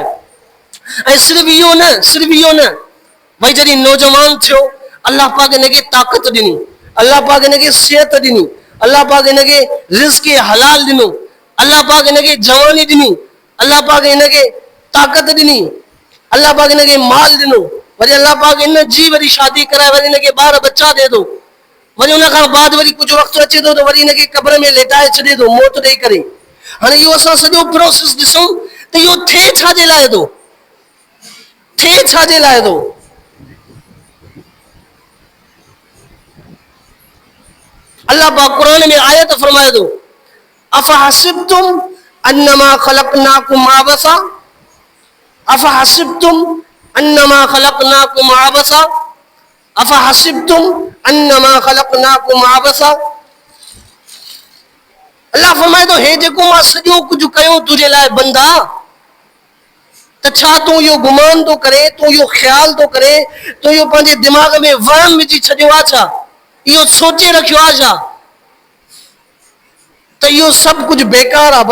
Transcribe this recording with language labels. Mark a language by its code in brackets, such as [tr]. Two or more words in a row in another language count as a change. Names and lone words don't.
[sd] ऐं सिर्फ़ु इहो न, सिर्फ़ु इहो न, भई जॾहिं नौजवान थियो अलाह पाक हिनखे ताक़त ॾिनी, अलाह पाक हिनखे सिहत ॾिनी, अलाह पाक हिनखे रिज़्क़ हलाल ॾिनो, अलाह पाक हिनखे जवानी ॾिनी, अलाह पाक हिनखे ताक़त ॾिनी, अलाह पाक हिनखे माल ॾिनो, वरी अलाह पाक हिन जी वरी शादी कराए वरी हिनखे ॿार बच्चा ॾे थो, वरी उन खां बाद वरी कुझु वक़्तु अचे थो त वरी हिनखे क़ब्र में लेटाए छॾे थो मौत ॾेई करे। हाणे इहो असां सॼो प्रोसेस ॾिसूं त इहो थिए छाजे लाइ थो, थिए छाजे लाइ थो। अल्लाह पाक कुरान में आयत फरमाए थो, [ar] أفحسبتم أنما خلقناكم عبثا، أفحسبتم أنما خلقناكم عبثا، أفحسبتم أنما خلقناكم عبثا. [sd] अल्लाह फरमाए थो, हे जेको मां सॼो कुझु कयो तुंहिंजे लाइ बंदा, त छा तूं इहो गुमान थो करे, तूं इहो ख़्याल थो करे, तूं इहो पंहिंजे दिमाग़ में वहम विझी छॾियो आहे छा, इहो सोचे रखियो आहे छा त इहो सभु कुझु बेकार आहे।